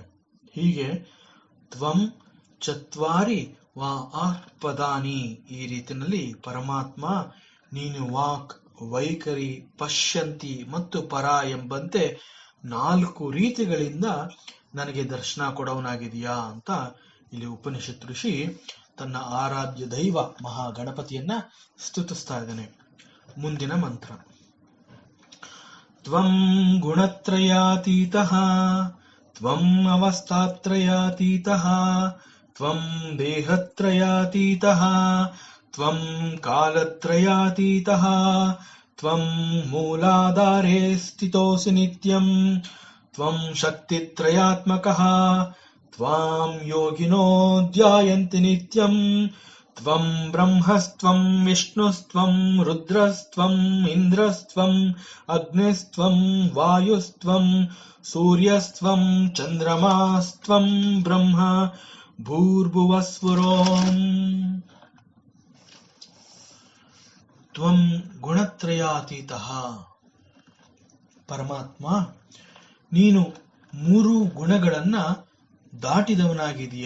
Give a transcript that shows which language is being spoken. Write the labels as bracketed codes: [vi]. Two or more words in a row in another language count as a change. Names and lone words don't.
[kn] ಹೀಗೆ [sa] ತ್ವಂ ಚತ್ವಾರಿ ವಾ ಪದಾನಿ, [kn] ಈ ರೀತಿಯಲ್ಲಿ ಪರಮಾತ್ಮ ನೀನು ವಾಕ್, ವೈಖರಿ, ಪಶ್ಯಂತಿ ಮತ್ತು ಪರ ಎಂಬಂತೆ 4 ರೀತಿಗಳಿಂದ ನನಗೆ ದರ್ಶನ ಕೊಡವನಾಗಿದೆಯಾ ಅಂತ ಇಲ್ಲಿ ಉಪನಿಷತ್ ಋಷಿ ತನ್ನ ಆರಾಧ್ಯ ದೈವ ಮಹಾಗಣಪತಿಯನ್ನ ಸ್ತುತಿಸ್ತಾ ಇದ್ದಾನೆ. ಮುಂದಿನ ಮಂತ್ರ. [sa] ತ್ವಂ ಗುಣತ್ರಯಾತೀತಃ ತ್ವಂ ಅವಸ್ಥಾತ್ರಯಾತೀತಃ ತ್ವಂ ದೇಹತ್ರಯಾತೀತಃ ತ್ವಂ ಕಾಲತ್ರಯಾತೀತಃ ತ್ವಂ ಮೂಲಾಧಾರೇ ಸ್ಥಿತೋಸಿ ನಿತ್ಯಂ ತ್ವಂ ಶಕ್ತಿತ್ರಯಾತ್ಮಕಃ ತ್ವಾಂ ಯೋಗಿನೋ ಧ್ಯಾಯಂತಿ ನಿತ್ಯಂ ತ್ವಂ ಬ್ರಹ್ಮಸ್ತ್ವಂ ವಿಷ್ಣುಸ್ತ್ವಂ ರುದ್ರಸ್ತ್ವಂ ಇಂದ್ರಸ್ತ್ವಂ ಅಗ್ನಿಸ್ತ್ವಂ ವಾಯುಸ್ತ್ವಂ ಸೂರ್ಯಸ್ತ್ವಂ ಚಂದ್ರಮಾಸ್ತ್ವಂ ಬ್ರಹ್ಮ ಭೂರ್ಭುವಸ್ವರೋಂ. ತ್ವಂ ಗುಣತ್ರಯಾತೀತಃ, [kn] ಪರಮಾತ್ಮ ನೀನು 3 ಗುಣಗಳನ್ನ ದಾಟಿದವನಾಗಿದೀಯಾ.